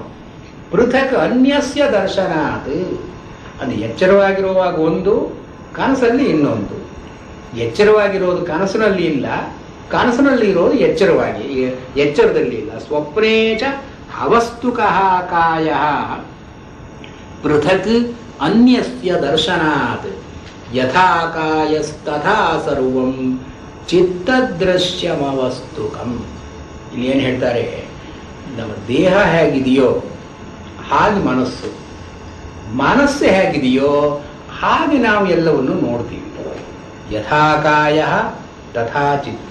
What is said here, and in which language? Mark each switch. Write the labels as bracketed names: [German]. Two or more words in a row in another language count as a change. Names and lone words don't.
[Sanskrit] ಪೃಥಕ್ ಅನ್ಯಸ್ಯ ದರ್ಶನಾತ್. [Kannada] ಅದು ಎಚ್ಚರವಾಗಿರುವಾಗ ಒಂದು, ಕನಸಲ್ಲಿ ಇನ್ನೊಂದು. ಎಚ್ಚರವಾಗಿರೋದು ಕನಸಿನಲ್ಲಿ ಇಲ್ಲ, ಕನಸಿನಲ್ಲಿ ಇರೋದು ಎಚ್ಚರದಲ್ಲಿ ಇಲ್ಲ. [Sanskrit] ಸ್ವಪ್ನೇಚ ಅವಸ್ತುಕಃ ಕಾಯ ಪೃಥಕ್ ಅನ್ಯಸ್ಯ ದರ್ಶನಾತ್ ಯಥಾ ಕಾಯಸ್ತಥಾ ಸರ್ವಂ ಚಿತ್ತದೃಶ್ಯಮವಸ್ತುಕಂ. [Kannada] ಇಲ್ಲಿ ಏನು ಹೇಳ್ತಾರೆ? ನಮ್ಮ ದೇಹ ಹೇಗಿದೆಯೋ ಹಾಗೆ ಮನಸ್ಸು, ಮನಸ್ಸು ಹೇಗಿದೆಯೋ ಹಾಗೆ ನಾವು ಎಲ್ಲವನ್ನು ನೋಡ್ತೀವಿ. [Sanskrit] ಯಥಾ ಕಾಯ ತಥಾ ಚಿತ್ತ.